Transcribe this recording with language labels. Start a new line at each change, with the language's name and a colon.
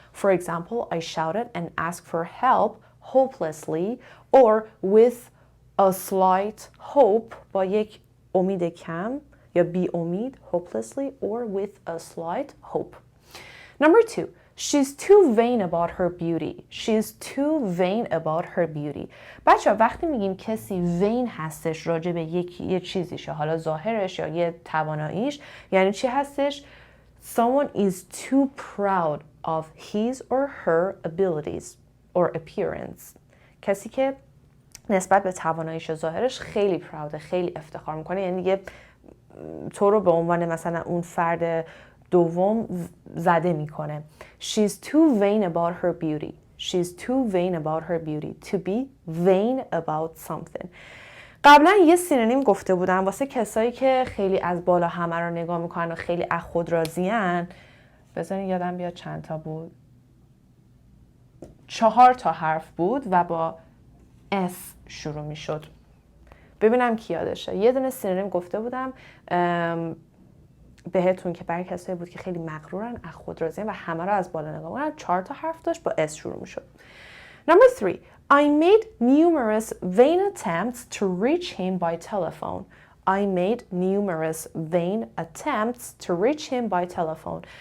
English: For example, I shouted and asked for help hopelessly or with a slight hope
Persian: با یک امید کم یا بی امید
English: hopelessly or with a slight hope. Number 2, she's too vain about her beauty. She's too vain about her beauty.
Persian: بچه وقتی میگیم کسی vain هستش راجع به یه چیزیشه، حالا ظاهرش یا یه تواناییش، یعنی چی هستش؟
English: Someone is too proud of his or her abilities or appearance.
Persian: کسی که نسبت به تواناییش و ظاهرش خیلی پراوده، خیلی افتخار میکنه، یعنی دیگه تو رو به عنوان مثلا اون فرد دوم زده میکنه.
English: She's too vain about her beauty. She's too vain about her beauty. To be vain about something.
Persian: قبلا یه سینونیم گفته بودم واسه کسایی که خیلی از بالا همه رو نگاه میکنن و خیلی از خود راضی‌ان. بذارین یادم بیاد چند تا بود. 4 تا حرف بود و با S شروع میشد. ببینم کی یادشه. یه دونه سینونیم گفته بودم بهتون که برای کسایی بود که خیلی مغرورن، از خود راضی‌ان و همه رو از بالا نگاه می‌کنن. 4 تا حرف داشت با S شروع میشد.
English: Number 3, I made numerous vain attempts to reach him by telephone. I made numerous vain attempts to reach him by telephone.